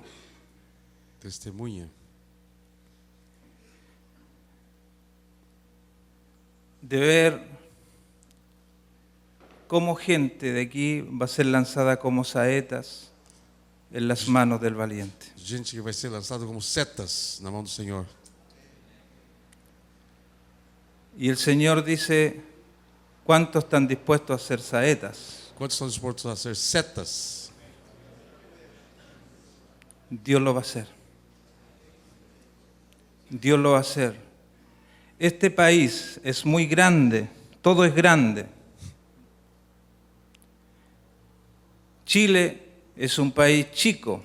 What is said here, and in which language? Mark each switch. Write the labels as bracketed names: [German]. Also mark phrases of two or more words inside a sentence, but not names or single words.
[Portuguese] Testemunha [Spanish] de ver cómo gente de aquí va a ser lanzada como saetas en las manos del valiente. [Portuguese] gente que vai ser lançado como setas na mão do Senhor. [Spanish] Y el Señor dice, ¿cuántos están dispuestos a ser saetas? [Portuguese] Quantos estão dispostos a ser setas? [Spanish] Dios lo va a hacer. Dios lo va a hacer. Este país es muy grande, todo es grande. Chile es un país chico,